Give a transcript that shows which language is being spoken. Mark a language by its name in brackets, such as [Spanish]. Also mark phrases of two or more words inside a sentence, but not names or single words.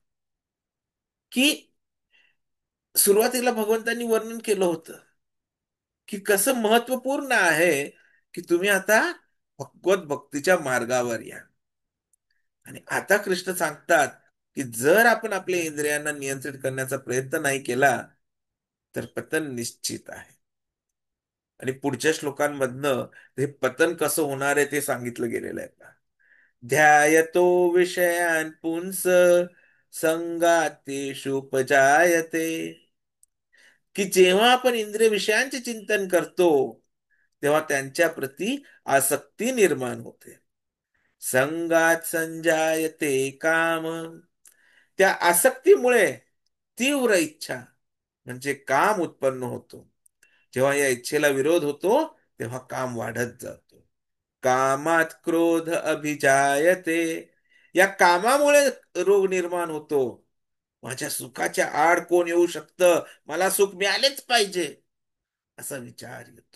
[Marathi] की सुरुवातीला भगवंतांनी वर्णन केलं होतं की कसं महत्वपूर्ण आहे की तुम्ही आता भगवत भक्तीच्या मार्गावर या. आणि आता कृष्ण सांगतात की जर आपण आपल्या इंद्रियांना नियंत्रित करण्याचा प्रयत्न नाही केला तर पतन निश्चित आहे. आणि पुढच्या श्लोकांमधनं हे पतन कसं होणार आहे ते सांगितलं गेलेलं आहे पहा. [Sanskrit] ध्यायतो विषयान पुंस संगातेषुपजायते. [Marathi] की जेव्हा आपण इंद्रिय विषयांचे चिंतन करतो तेव्हा त्यांच्या प्रती आसक्ती निर्माण होते. [Sanskrit] संगात संजायते काम. [Marathi] त्या आसक्तीमुळे तीव्र इच्छा म्हणजे काम उत्पन्न होतो. जेव्हा या इच्छेला विरोध होतो तेव्हा काम वाढत जातो. [Sanskrit] कामात क्रोध अभिजायते. [Marathi] या कामामुळे रोग निर्माण होतो. माझ्या सुखाच्या आड कोण येऊ शकतं, मला सुख मिळालेच पाहिजे असा विचार येतो.